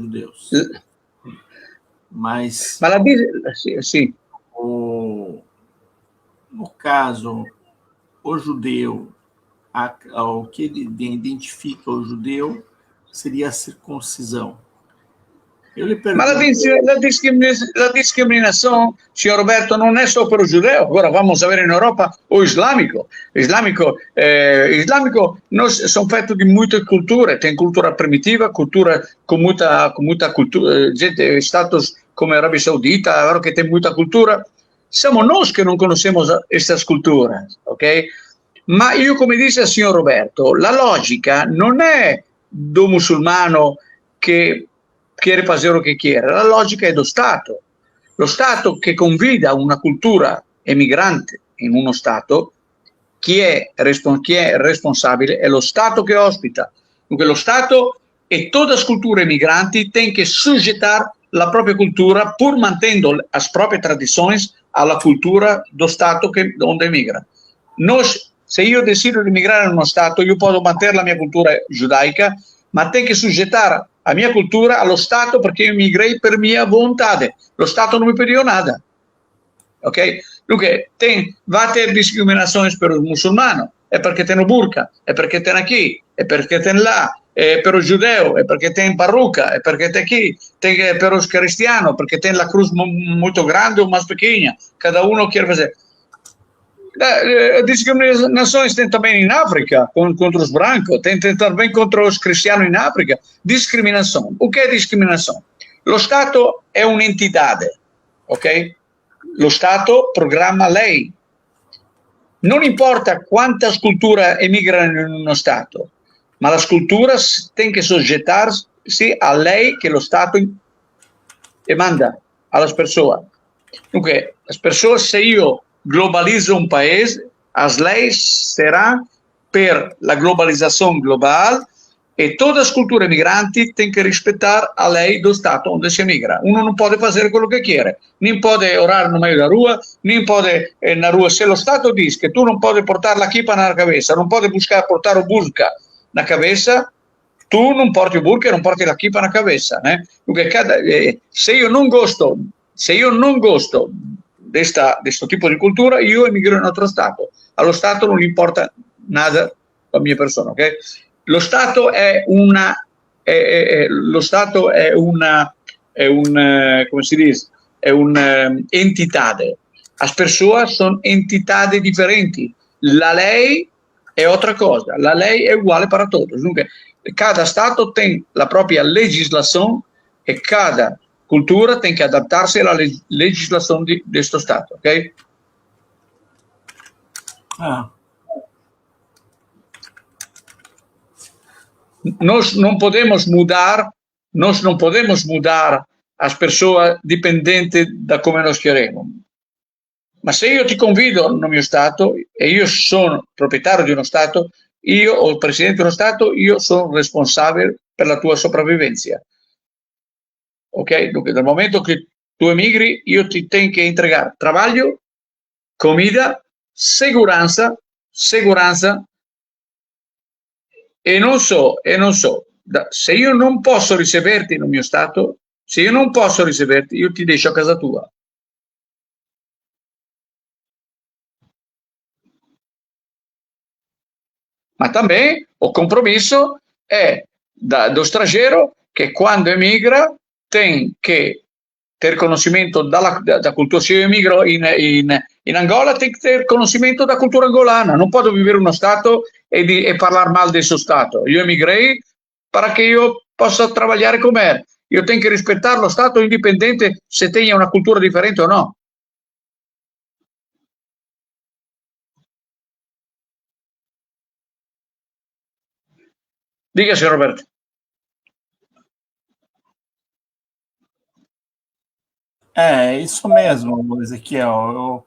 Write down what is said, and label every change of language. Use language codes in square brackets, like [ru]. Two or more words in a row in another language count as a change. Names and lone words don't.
[pt] Mas [it] sì. [pt] No caso, o judeu, o que identifica o judeu seria a circuncisão. Eu lhe pergunto... [it] Ma la discriminazione, signor Roberto, non è solo per il giudeo. Ora vamos a vedere in Europa o islamico. Islamico noi sono fatti di molte culture. [pt] Tem cultura primitiva, cultura con muita cultura, gente, status [it] come Arabia Saudita, che [pt] tem muita cultura. [it] Siamo noi che non conosciamo queste culture, ok? Ma io, come dice il signor Roberto, la logica non è do musulmano che quiere fare lo che quiere, la logica è lo Stato che convida una cultura emigrante in uno Stato, chi è responsabile è lo Stato che ospita. Dunque lo Stato e tutte le culture emigranti [pt] têm que sujeitar [it] la propria cultura pur mantenendo le proprie tradizioni alla cultura [pt] do Stato onde emigra. [it] Noi se io decido di migrare in uno Stato, io posso mantenere la mia cultura giudaica, ma [pt] tenho que sujeitar a minha cultura [it] allo Stato perché io migrei per mia volontà. Lo Stato non mi [pt] pediu nada. [it] Ok? Dunque, va a [pt] ter discriminações [it] per il muçulmano, è perché [pt] tem o burca, [it] è perché [pt] tem aqui, [it] è perché [pt] tem lá, [it] è per il giudeo, è perché tem parrucca, è perché [pt] tem aqui, [it] tem per il cristiano, perché tem la cruz molto grande [pt] o mais pequena. Cada uno quer fazer. Discriminações tem também em África contra os brancos, tem também contra os cristianos em África. Discriminação. O que é discriminação? [it] Lo Stato è un'entità, ok? Lo Stato programma lei. Non importa [pt] quantas culturas [it] emigrano in uno Stato, ma las culturas [pt] têm que sujeitar-se a lei que [it] lo Stato manda às pessoas. Dunque, [pt] as pessoas, [it] se io globalizo un paese, [pt] as leis serão per la globalização global e todas as culturas migranti têm que respeitar a lei do Stato onde si emigra. [it] Uno non può fare quello che quiere, [pt] nem pode orar no meio da rua, nem pode na rua. Se lo Stato diz que tu non pode portar la kippa na cabeça, non pode buscar portar o burka na cabeça, [it] tu non porti o burka e non porti la kippa [pt] na cabeça, né? [it] Perché se io non gosto questo tipo di cultura, io emigro in un altro Stato. Allo Stato non gli importa nada la mia persona, ok? Lo Stato è una come si dice? È un'entità. [pt] As pessoas [it] sono entità differenti. La lei è altra cosa. La lei è uguale per tutti. Dunque, cada Stato tem la propria legislazione e cada cultura tem que adaptar-se [pt] à legislação deste Estado, [it] ok? [pt] Nós não podemos mudar as pessoas [it] dipendente da come [pt] nós queremos. [it] Ma se io ti convido no mio Stato e io sono proprietario di uno Stato, io o il presidente di uno Stato, io sono responsabile per la tua sopravvivenza. Ok? Dunque, dal momento che tu emigri, io ti tengo che entregare [pt] trabalho, comida, [it] seguranza e non so, se io non posso riceverti nel mio Stato, io ti lascio a casa tua. Ma também o compromesso è do straniero che quando emigra [pt] tem que ter conhecimento da cultura. [it] Se io emigro in Angola, [pt] tem que ter conhecimento da cultura angolana. [it] Non posso vivere uno Stato e parlare mal del suo Stato. Io [pt] emigrei para [it] che io possa lavorare con me. Io [pt] tenho que [it] rispettare lo Stato indipendente [pt] se tenha [it] una cultura differente o no. [pt] Diga, signor Roberto. É, isso mesmo, Ezequiel.